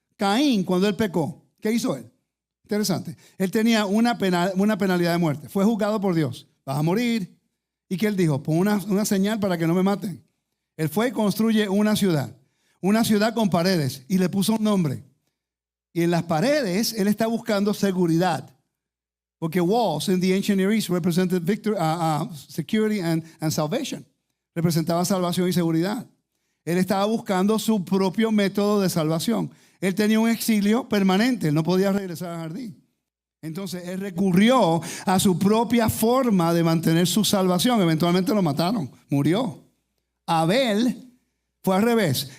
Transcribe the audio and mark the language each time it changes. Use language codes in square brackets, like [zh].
[es] Caín, cuando él pecó, ¿qué hizo él? Interesante. Él tenía una penalidad de muerte. Fue juzgado por Dios. Vas a morir. ¿Y qué él dijo? Pon una señal para que no me maten. Él fue y construye una ciudad con paredes, y le puso un nombre. Y en las paredes él está buscando seguridad. Porque [en] walls in the ancient Near East represented security and salvation. [es] Representaba salvación y seguridad. Él estaba buscando su propio método de salvación. Él tenía un exilio permanente, él no podía regresar al jardín. Entonces él recurrió a su propia forma de mantener su salvación. Eventualmente lo mataron, murió. Abel fue al revés.